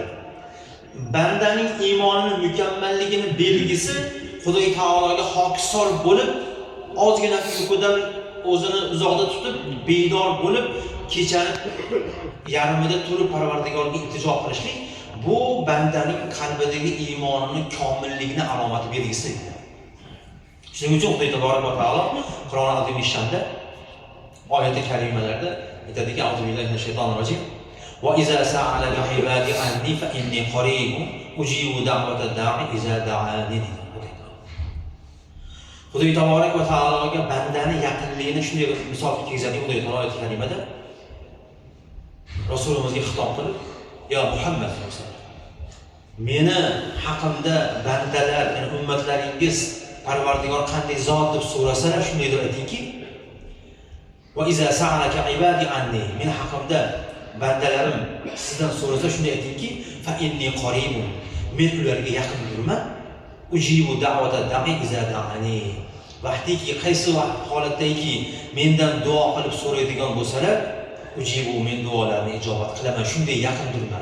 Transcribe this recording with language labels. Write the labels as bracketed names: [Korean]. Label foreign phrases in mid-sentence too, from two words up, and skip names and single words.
[Uzbek] Bandaning iymonining mukammalligini belgisi Xudo taologa hokisor bo'lib, ozgina uyqudan o'zini uzoqda tutib, bedor bo'lib, kechani yarmida turib Parvardigorga iltijo qilishlik bu bandaning qalbidagi iymonining komilligini alomati belgisi. Shuning uchun Xudo taborak va taolo Qur'on azim-i-shanda oyat-i karimalarda aytadiki: [Arabic] "أعوذ بالله من الشيطان الرجيم. وإذا سألك عبادي عني فإني قريب أجيب دعوة الداع إذا دعان." [Uzbek] Xudo taborak va taologa bandani yaqinligini shunday misol keltiradi Xudo taolo oyat-i karimada. Rasulimizga xitob qilib, "Ya Muhammad [Arabic] صلى الله عليه وسلم, [Uzbek] meni haqimda bandalar, ya'ni ummatlaringiz Parvardigor qanday zot deb so'rasalar, shunday deb aytingki, [Arabic] وإذا سألك عبادي عني, [Uzbek] meni haqimda bandalarim sizdan so'rasa shunday aytingki, [Arabic] فإني قريب, [Uzbek] men ularga yaqin turman, [Arabic] أجيب دعوة الداع إذا دعان." [Uzbek] Vaqtiki qaysi holatdaki mendan duo qilib so'raydigan bo'lsalar, ujibu, men duolarni ijobat qilaman, shunday yaqin turman.